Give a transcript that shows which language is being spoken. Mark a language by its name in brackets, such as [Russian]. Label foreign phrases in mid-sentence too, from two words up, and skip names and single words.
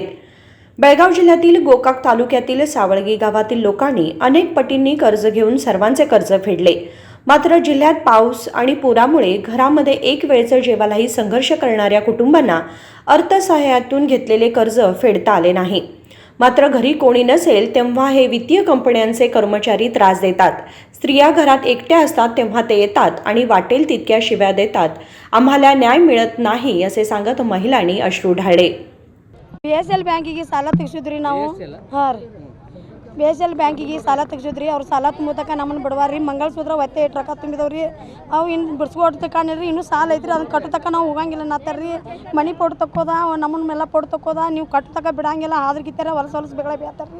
[Marathi] बेळगाव जिल्ह्यातील गोकाक तालुक्यातील सावळगी गावातील लोकांनी अनेक पटींनी कर्ज घेऊन सर्वांचे कर्ज फेडले, मात्र जिल्ह्यात पाऊस आणि पुरामुळे घरामध्ये एक वेळचं जेवायलाही संघर्ष करणाऱ्या कुटुंबांना अर्थसहाय्यातून घेतलेले कर्ज फेडता आले नाही। मात्र घरी कोणी नसेल तेव्हा हे वित्तीय कंपन्यांचे कर्मचारी त्रास देतात। स्त्रिया घरात एकट्या असतात तेव्हा ते येतात आणि वाटेल तितक्या शिव्या देतात। आम्हाला न्याय मिळत नाही असे सांगत महिलांनी अश्रू ढाळले। [Kannada] PSL ಬ್ಯಾಂಕಿಗೆ ಸಾಲ ತೆಗೆಸಿದ್ರಿ ನಾವು। ಹಾಂ ರೀ BHL ಬ್ಯಾಂಕಿಗೆ ಸಾಲ ತೆಗ್ಸಿದ್ರಿ. ಅವ್ರು ಸಾಲ ತುಂಬತಕ್ಕ ನಮ್ಮನ್ನು ಬಿಡವಾರ್ರಿ. ಮಂಗಲಸೂತ್ರ ಒತ್ತೆ ಇಟ್ಟು ರೊಕ್ಕ ತುಂಬಿದವ್ರಿ. ಅವು ಇನ್ನು ಬಿಡ್ಸ್ಕೊಡ್ತ ಕಾಣಿರಿ, ಇನ್ನೂ ಸಾಲ ಐತ್ರಿ, ಅದನ್ನ ಕಟ್ಟತಕ್ಕ ನಾವು ಹೋಗಂಗಿಲ್ಲ ಅನ್ನತ್ತಾರ್ರಿ. ಮನಿ ಪೋಡ್ ತಕ್ಕೋದ ನಮ್ಮನ್ನ ಮೇಲೆ ಪೋಡ್ ತಕ್ಕೋದ, ನೀವು ಕಟ್ಟತಕ್ಕ ಬಿಡಂಗಿಲ್ಲ, ಆದ್ರಗಿತ್ತಾರ ಹೊಲಸ ಬೆಳೆ ಬೇತಾರ್ರಿ.